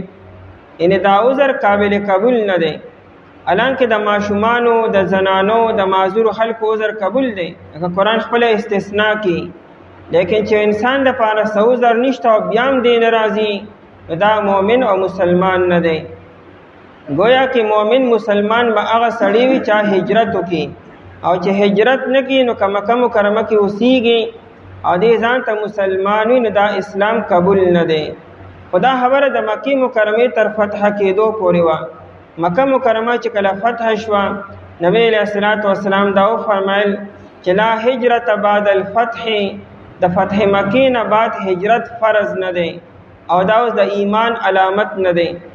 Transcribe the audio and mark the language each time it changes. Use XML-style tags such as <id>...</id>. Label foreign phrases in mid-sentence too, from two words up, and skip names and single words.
<ps>یعنې دا عذر قابل قبول نه دی. الانکه د ماشومانو، د زنانو، د معذورو خلکو عذر قبول دی، لکه قرآن خپله استثناء کی. لیکن چې انسان دپاره څه عذر نشته او بیا هم دی نه راځي، دا مؤمن او مسلمان نه دی.</ps> <ur>گویا کہ</ur> <ps>مومن مسلمان با هغه سړی وي چې هجرت وکړي، او چې هجرت نه کړي نو که مکه مکرمه کې اوسیږي او دې ځان ته مسلمان وي نو دا اسلام قبول نه دی. خدا خبره د مکې مکرمې تر فتح کېدو پورې وه. مکه مکرمه چې کله فتح شوه، نبی علیه السلام دا وفرمایل چې</ps> <ar>لا هجرت بعد الفتح،</ar> <ps>د فتح مکې نه بعد هجرت فرض نه دی او دا اوس د ایمان علامت نه دی.</ps>